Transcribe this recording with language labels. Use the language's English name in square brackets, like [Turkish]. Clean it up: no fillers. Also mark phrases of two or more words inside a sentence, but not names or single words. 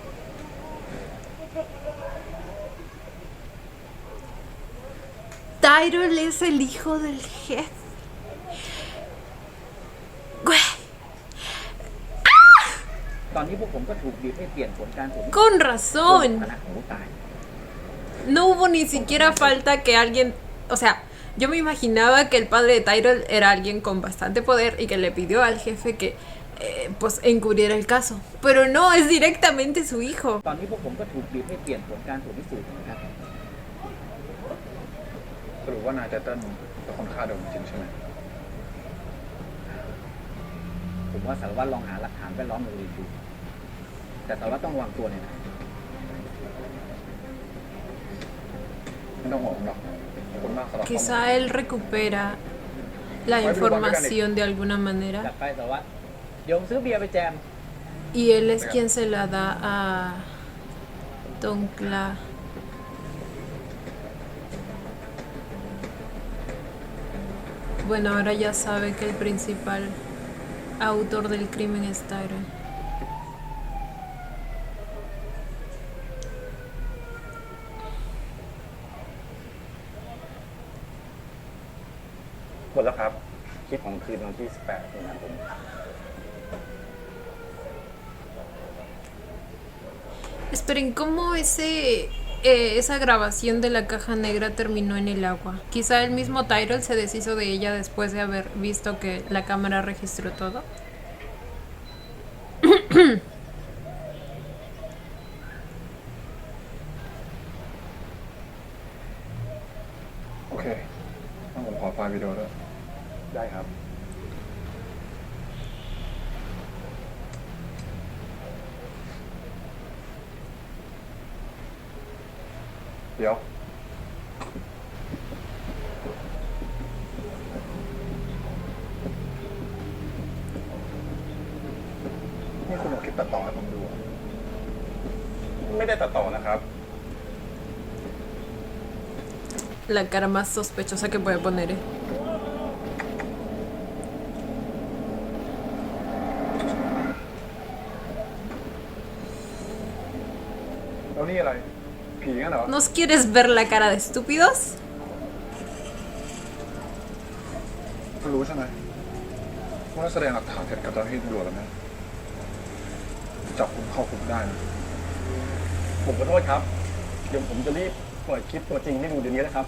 [Spanish] Tyrell es el hijo del jefe. Güey. [Thai] ตอนนี้พวกผมก็ถูกบีบให้เปลี่ยนผลการตรวจ [Spanish] Con [Thai] เพื่อนร่วม [Spanish] razón. [Thai] คณะของผู้ตาย [Spanish] No hubo ni siquiera falta que alguien... O sea, yo me imaginaba que el padre de Tyrell era alguien con bastante poder y que le pidió al jefe que pues encubriera el caso. Pero no, es directamente su hijo. [Thai] ตอนนี้พวกผมก็ถูกบีบให้เปลี่ยนผลการตรวจพิสูจน์นะครับ สรุปว่านายไตเติ้ลเป็นคนฆ่าโดมจริงใช่ไหม ผมว่าสารวัตรลองหาหลักฐานแวดล้อมอื่นๆดูแต่สารวัตรต้องวางตัวเนี่ยนะ ไม่ต้องห่วงผมหรอกขอบคุณมากสำหรับข้อมูล [Spanish] Quizá él recupera la información de alguna [Thai] จัด [Spanish] manera [Thai] ไปสารวัตรโยมซื้อเบียร์ไปแจม [Spanish] y él es quien se la da a Tonkla. Bueno, ahora ya sabe que el principal autor del crimen es Tyrell. [Thai] หมดแล้วครับ คลิปของคืนวันที่ 18 มีนาคม [Spanish] Esperen, ¿cómo esa grabación de la caja negra terminó en el agua? Quizá el mismo Tyrell se deshizo de ella después de haber visto que la cámara registró todo. [Thai] โอเคต้องผมขอไฟล์วิดีโอด้วยได้ครับ เดี๋ยว นี่คุณเอาคลิปตัดต่อให้ผมดูเหรอไม่ได้ตัดต่อนะครับ [Spanish] La cara más sospechosa que puede poner, ¿eh? [Thai] แล้วนี่อะไร ผีงั้นเหรอ [Spanish] ¿Nos quieres ver la cara de estúpidos? [Thai] คุณรู้ใช่ไหมว่าแสดงหลักฐานเท็จกับเจ้าหน้าที่ตำรวจแล้วนะจับคุณเข้าคุกได้นะ ผมขอโทษครับ เดี๋ยวผมจะรีบเปิดคลิปตัวจริงให้ดูเดี๋ยวนี้นะครับ